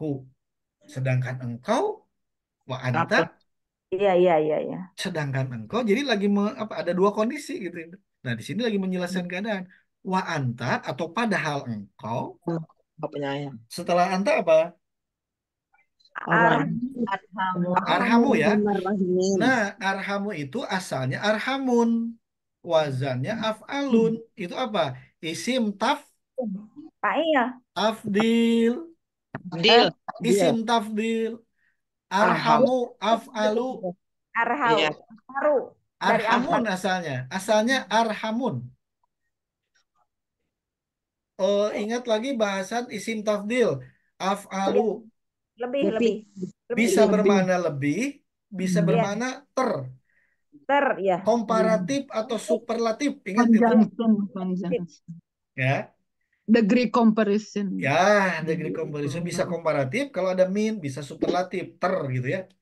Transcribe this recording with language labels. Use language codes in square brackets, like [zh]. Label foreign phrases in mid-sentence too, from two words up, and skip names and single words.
[id] Sedangkan engkau, [ar] وأنت, [id] apa Iya iya iya iya. sedangkan engkau. Jadi lagi apa? Ada dua kondisi gitu. Nah di sini lagi menjelaskan keadaan. [ar] وأنت [id] atau padahal engkau. apa penyayang Setelah anta apa? Ar Orang. [ar] Arhamu. Arhamu ya. Arhamu. [id] Nah, arhamu itu asalnya arhamun. Wazannya af'alun. Itu apa? Isim Pak iya. tafdil. deal [ar] اسم تفضيل. arham أرحم أفعل. Arhau. [id] iya Haru. Dari [ar] Arhamun Arham. [id] asalnya. Asalnya arhamun. Ingat lagi bahasan [ar] اسم تفضيل. Af'alu. [id] Iya. Lebih Lebih. lebih. Lebih. Bisa Lebih. bermakna lebih. Bisa Iya. bermakna ter. Ya. Komparatif atau superlatif. Ingat itu? [en] Conjunction. Conjunction. [id] Ya. [en] Degree comparison. [id] Ya, [en] degree comparison [id] bisa komparatif, kalau ada min bisa superlatif, ter gitu ya.